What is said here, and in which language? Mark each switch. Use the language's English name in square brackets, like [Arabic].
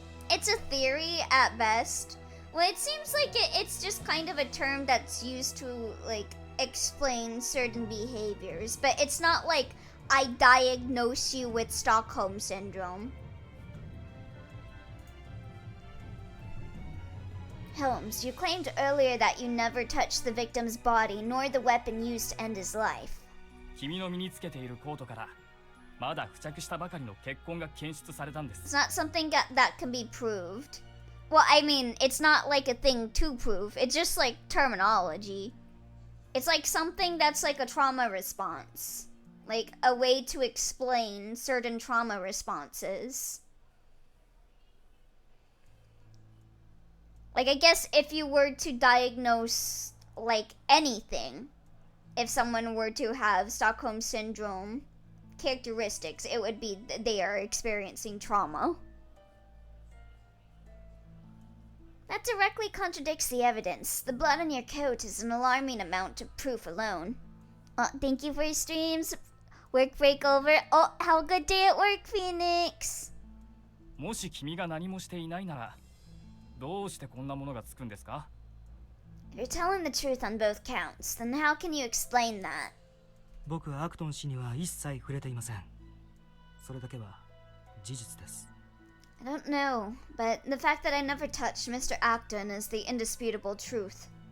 [English] It's a theory at best. Well, it seems like it's just kind of a term that's used to, like, explain certain behaviors. But it's not like, I diagnose you with Stockholm Syndrome. Holmes, you claimed earlier that you never touched the victim's body, nor the weapon used to end his life. [Japanese] 君の身につけているコートからまだ付着したばかりの血痕が検出されたんです [English] It's not something that can be proved. Well, I mean, it's not like a thing to prove. It's just like terminology. It's like something that's like a trauma response. Like a way to explain certain trauma responses. Like, I guess if you were to diagnose, like, anything, if someone were to have Stockholm Syndrome characteristics, it would be they are experiencing trauma. That directly contradicts the evidence. The blood on your coat is an alarming amount of proof alone. Thank you for your streams. Work break over. Oh, have a good day at work, Phoenix. [Japanese] もし君が何もしていないならどうしてこんなものがつくんですか [English] If you're telling the truth on both counts, then how can you explain that? [Japanese] 僕はアクトン氏には一切触れていません。それだけは事実です。 [English] I don't know, but the fact that I never touched Mr. Acton is the indisputable truth.